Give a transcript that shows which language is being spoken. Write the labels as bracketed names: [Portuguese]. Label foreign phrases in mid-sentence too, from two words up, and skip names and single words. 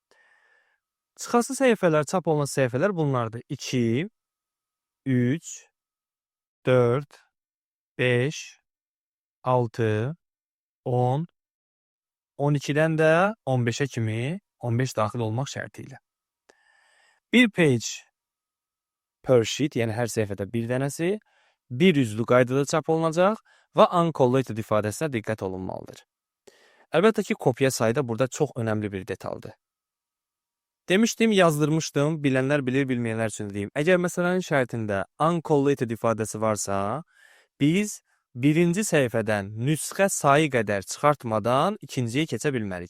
[Azerbaijani] Çıxası səhifələr, çap olunan səhifələr bunlardır. 2, 3, 4, 5, 6, 10, 12-dən də 15-ə kimi 15 daxil olmaq şərti ilə. [English] Bir page per sheet, [Azerbaijani] yəni hər səhifədə bir dənəsi, bir üzlü qaydada çap olunacaq və uncollated ifadəsinə diqqət olunmalıdır. Əlbəttə ki, kopya sayı da burada çox önəmli bir detaldır. Demişdim, yazdırmışdım, bilənlər bilir, bilməyənlər üçün deyim. Əgər məsələnin şərtində uncollated ifadəsi varsa, biz birinci səhifədən nüsxə sayı qədər çıxartmadan ikinciyə keçə bilmərik.